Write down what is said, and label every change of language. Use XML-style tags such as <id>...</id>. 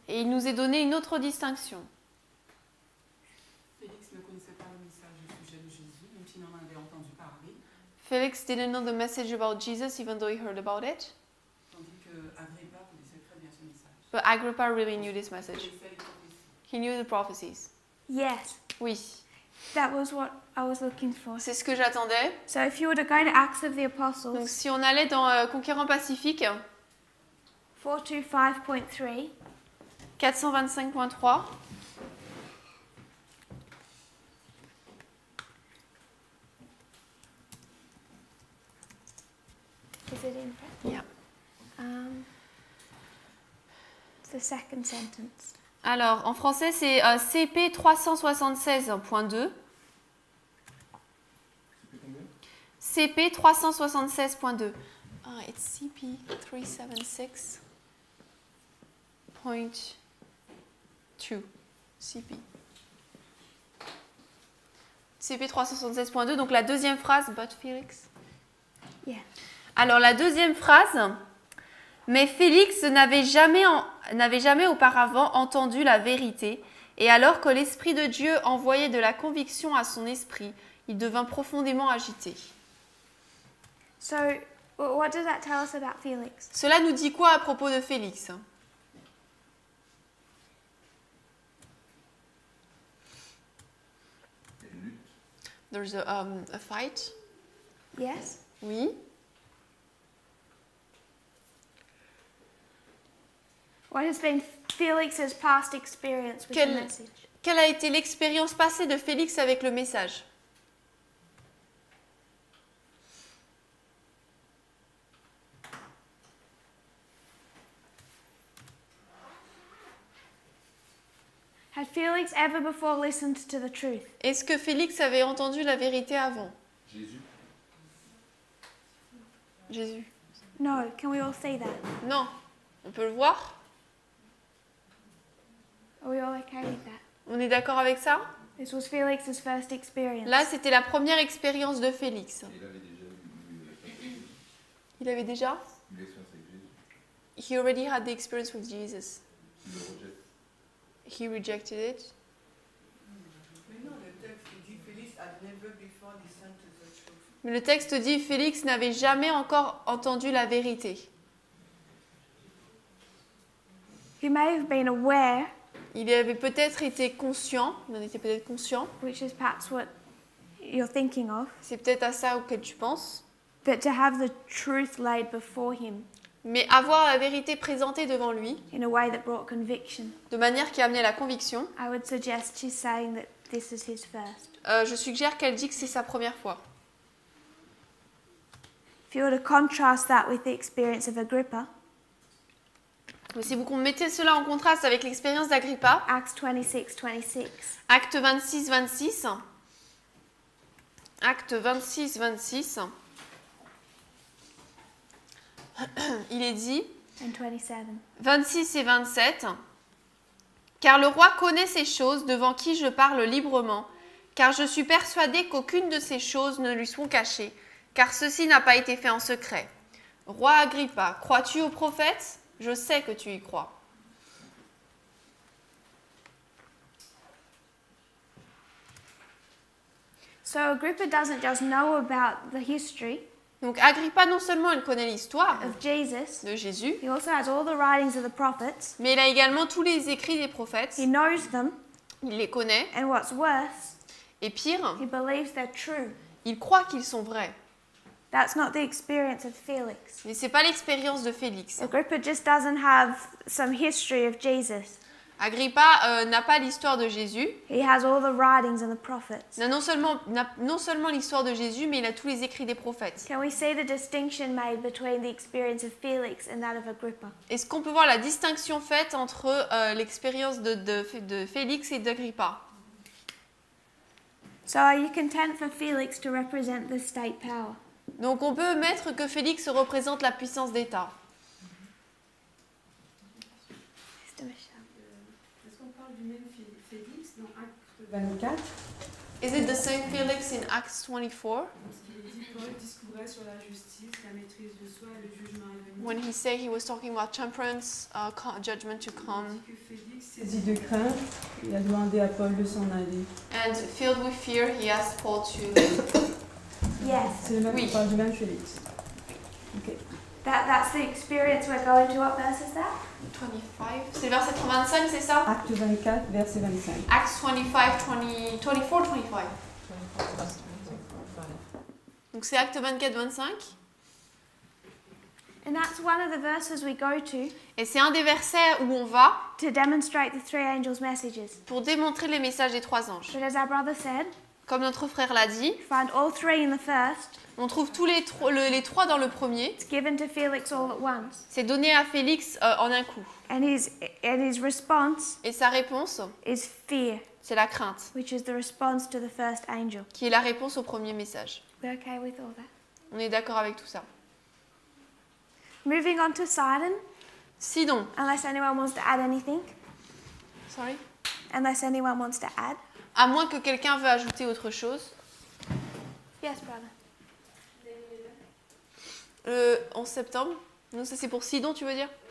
<fr>Et il nous est donné une autre distinction. Félix ne connaissait pas le message au sujet de Jésus, même s'il en avait entendu parler.</fr> <en>Felix didn't know the message about Jesus even though he heard about it.</en> <fr>Tandis que Agrippa connaissait très bien ce message.</fr> <en>But Agrippa really knew this message. He knew the prophecies. Yes,</en> <fr>Oui,</fr> <en>that was what I was looking for.</en> <fr>c'est ce que j'attendais.</fr> <en>So if you were to go to Acts of the</en> <fr>Donc</fr> <en>Apostles,</en> <fr>si on allait dans Conquérant Pacifique,</fr> <en>425.3,</en> <fr>425.3,</fr> <en>is it in front? Yeah. It's the second sentence.</en> <fr>alors en français c'est CP 376.2.</fr> <en>CP 376.2. It's CP 376.2. CP.</en> <fr>CP 376.2, donc la deuxième phrase,</fr> <en>but Félix. Yeah.</en> <fr>Alors la deuxième phrase, mais Félix n'avait jamais auparavant entendu la vérité, et alors que l'Esprit de Dieu envoyait de la conviction à son esprit, il devint profondément agité.</fr> <en>So what does that tell us about Felix?</en> <fr>Cela nous dit quoi à propos de Félix?</fr> <en>There's a fight. Yes.</en> <fr>Oui.</fr> <en>What has been Felix's past experience with the message?</en> <fr>Quelle a été l'expérience passée de Félix avec le message?</fr> <en>Had Felix ever before listened to the truth?</en> <fr>Est-ce que Félix avait entendu la vérité avant? Jésus. Jésus.</fr> <en>No, can we all see that?</en> <fr>Non. On peut le voir?</fr> <en>Are we all okay with that?</en> <fr>On est d'accord avec ça?</fr> <en>This was Felix's first experience.</en> <fr>Là, c'était la première expérience de Félix. Il avait déjà Il avait déjà? eu l'expérience avec Jésus.</fr> <en>He already had the experience with Jesus.</en> <fr>Il le rejette.</fr> <en>He rejected it.</en> <fr>Mais non, le texte dit Félix</fr> <en>had never before listened to the truth.</en> <fr>Mais le texte dit Félix n'avait jamais encore entendu la vérité.</fr> <en>He may have been aware,</en> <fr>Il avait peut-être été conscient, il en était peut-être conscient.</fr> <en>which is perhaps what you're thinking of,</en> <fr>C'est peut-être à ça auquel tu penses.</fr> <en>but to have the truth laid before him</en> <fr>Mais avoir la vérité présentée devant lui,</fr> <en>in a way that brought conviction,</en> <fr>de manière qui amenait la conviction,</fr> <en>I would suggest she's saying that this is his first.</en> <fr>je suggère qu'elle dit que c'est sa première fois.</fr> <en>If you were to contrast that with the experience of Agrippa,</en> <fr>Mais si vous mettez cela en contraste avec l'expérience d'Agrippa,</fr> <en>Acts 26:26,</en> <fr>Acte 26, 26. Acte 26, 26. Il est dit,</fr> <en>and 27.</en> <fr>26 et 27. Car le roi connaît ces choses devant qui je parle librement, car je suis persuadé qu'aucune de ces choses ne lui sont cachées, car ceci n'a pas été fait en secret. Roi Agrippa, crois-tu aux prophètes? Je sais que tu y crois.</fr> <en>So Agrippa doesn't just know about the history</en> <fr>Donc Agrippa, non seulement il connaît l'histoire</fr> <en>of Jesus,</en> <fr>de Jésus,</fr> <en>he also has all the writings of the prophets.</en> <fr>mais il a également tous les écrits des prophètes.</fr> <en>He knows them,</en> <fr>Il les connaît.</fr> <en>and what's worse,</en> <fr>Et pire,</fr> <en>he believes they're true.</en> <fr>il croit qu'ils sont vrais.</fr> <en>That's not the experience of Felix.</en> <fr>Mais ce n'est pas l'expérience de Félix.</fr> <en>Agrippa just doesn't have some history of Jesus.</en> <fr>Agrippa n'a pas l'histoire de Jésus.</fr> <en>He has all the writings of the prophets.</en> <fr>Il n'a non seulement l'histoire de Jésus, mais il a tous les écrits des prophètes.</fr> <en>Can we see the distinction made between the experience of Felix and that of Agrippa?</en> <fr>Est-ce qu'on peut voir la distinction faite entre l'expérience de Félix et d'Agrippa?</fr> <en>So are you content for Felix to represent the state power?</en> <fr>Donc on peut mettre que Félix représente la puissance d'État. Est-ce qu'on parle du même Félix dans Acte 24?</fr> <en>Is it the same Felix in Acts 24?</en> <fr>Parce qu'il dit Paul discourait sur la justice, la maîtrise de soi et le jugement à venir.</fr> <en>When he said he was talking about temperance, judgment to come.</en> <fr>Que Félix, saisi de crainte, il a demandé à Paul de s'en aller.</fr> <en>And filled with fear, he asked Paul to leave. Yes.</en> <fr>C'est le même, Oui. on parle du même Félix. Ok.</fr> <en>That's the experience we're going to. What verse is that?</en> <fr>25. C'est verset 25, c'est ça? Acte 24, verset 25.</fr> <en>Acts 25, 24, 25.</en> <fr>Donc c'est Acte 24, 25.</fr> <en>And that's one of the verses we go to</en> <fr>Et c'est un des versets où on va</fr> <en>to demonstrate the three angels' messages.</en> <fr>pour démontrer les messages des trois anges.</fr> <en>But as our brother said,</en> <fr>Comme notre frère l'a dit,</fr> <en>you find all three in the first.</en> <fr>on trouve tous les trois dans le premier.</fr> <en>It's given to Felix all at once.</en> <fr>C'est donné à Félix en un coup.</fr> <en>And his response</en> <fr>Et sa réponse,</fr> <en>is fear,</en> <fr>c'est la crainte,</fr> <en>which is the response to the first angel.</en> <fr>qui est la réponse au premier message.</fr> <en>We're okay with all that.</en> <fr>On est d'accord avec tout ça.</fr> <en>Moving on to Sidon,</en> <fr>Sidon.</fr> <en>unless anyone wants to add anything. Sorry. Unless anyone wants to add.</en> <fr>À moins que quelqu'un veuille ajouter autre chose.</fr> <en>Yes, brother.</en> <fr>11 septembre. Non, ça c'est pour Sidon, tu veux dire?</fr>